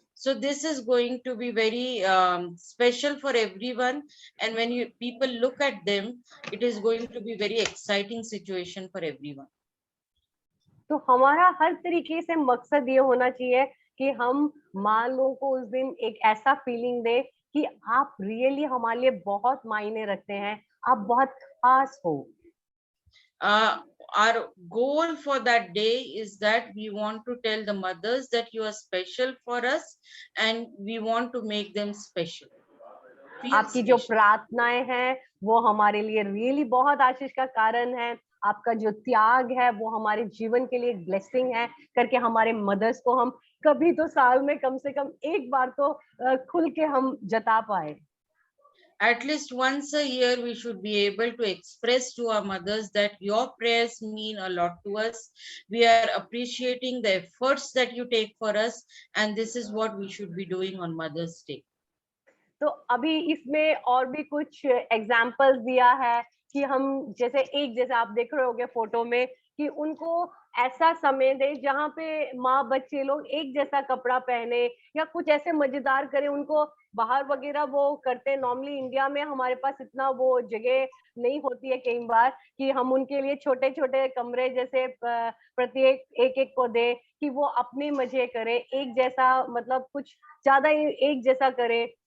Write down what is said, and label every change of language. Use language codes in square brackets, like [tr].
[en] So this is going to be very special for everyone, and when you people look at them, it is going to be very exciting situation for everyone. [hi] तो हमारा हर तरीके से मकसद ये होना चाहिए कि हम माँ लोगों को उस दिन एक ऐसा फीलिंग दे कि आप रियली हमारे लिए बहुत मायने रखते हैं, आप बहुत खास हो. [en] Our goal for that day is that we want to tell the mothers that you are special for us, and we want to make them special. Feel [hi] आपकी जो [en] special. [hi] प्रार्थनाएं हैं वो हमारे लिए रियली बहुत आशीष का कारण है, आपका जो त्याग है वो हमारे जीवन के लिए ब्लेसिंग है, करके हमारे मदर्स को हम कभी तो साल में कम से कम एक बार तो खुल के हम जता पाए. [en] At least once a year, we should be able to express to our mothers that your prayers mean a lot to us. We are appreciating the efforts that you take for us, and this is what we should be doing on Mother's Day. [hi] तो अभी इसमें और भी कुछ examples दिया है कि हम जैसे एक जैसे आप देख रहे होगे फोटो में कि उनको ऐसा समय दे जहाँ पे माँ बच्चे लोग एक जैसा कपड़ा पहने या कुछ ऐसे मजेदार करें, उनको बाहर वगैरह वो करते हैं। नॉर्मली इंडिया में हमारे पास इतना वो जगह नहीं होती है कई बार कि हम उनके लिए छोटे छोटे कमरे जैसे प्रत्येक एक एक को दे कि वो अपने मजे करे, एक जैसा मतलब कुछ ज्यादा एक जैसा करे।